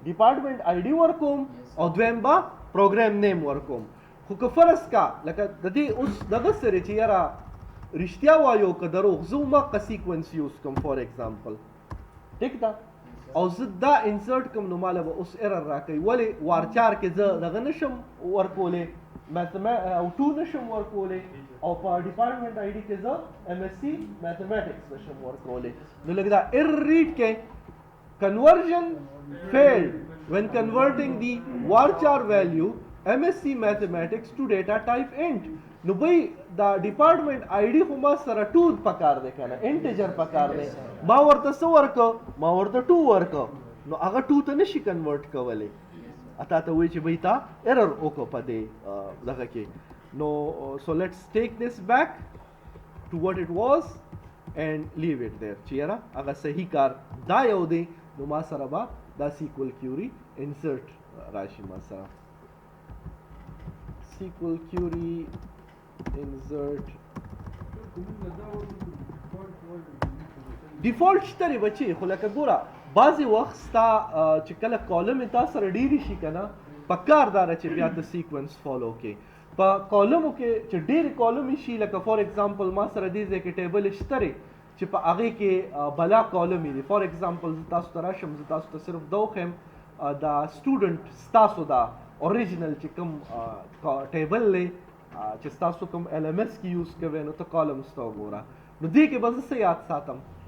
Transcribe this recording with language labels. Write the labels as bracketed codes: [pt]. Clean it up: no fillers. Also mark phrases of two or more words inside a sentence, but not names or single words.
[en] department ID [ps] ورکوم او دویم به [en] program name [ps] ورکوم خو که فرض کا لکه د دې اوس دغه سره چې یاره رښتیا وایو که دروغ زه هماغه [en] sequence use [ps] کوم [en] for example [ps] ټیک ده او زه دا انسرټ کوم نو ماله به اوس ایرر راکوي ولې وار چار کې زه دغه نشم ورکولی او 2 نشم ورکولی او په [en] department ID [ps] کې زه [en] MSc Mathematics [ps] نشم ورکولی نو لږ دا [en] error read [ps] کې [en] conversion failed when converting the varchar value MSc Mathematics to data type int [ps] نو بھئی دا [en] department ID [ps] خو ما سره 2 پکار دی که نه انټیجر پکار دی ما ورته څه ورکه ما ورته 2 ورکه نو هغه 2 ته نشي کنورټ کولی اتا ته وایي چې بھئی تا ایرر وکړه په دې دغه کې نو [en] so let's take this back to what it was and leave it there [ps] چې یاره هغه صحیح کار دا یو دی نو ما سره به دا [en] SQL query insert [ps] راشي ما سره [en] SQL query insert default [ps] شته بچي خو لکه ګوره بعضې وخت ستا چې کله کالم تا سره ډېرې شي که نه پکار دا ده چې بیا ته سیکوینس فالو کړې په کالمو کې چې ډېرې کالمې شي لکه [en] for example [ps] ما سره دې ځای کې ټیبل شته دی چې په هغې کې بلا کالمې دي [en] for example [ps] زه تاسو ته راشم زه تاسو ته صرف دا وښیم دا سټوډنټ ستاسو دا اوریجنل چې کوم ټیبل دی چې ستاسو کوم LMS کې یوز کوئ نو ته کالمز ته وګوره نو دې کې به زه څه یاد ساتم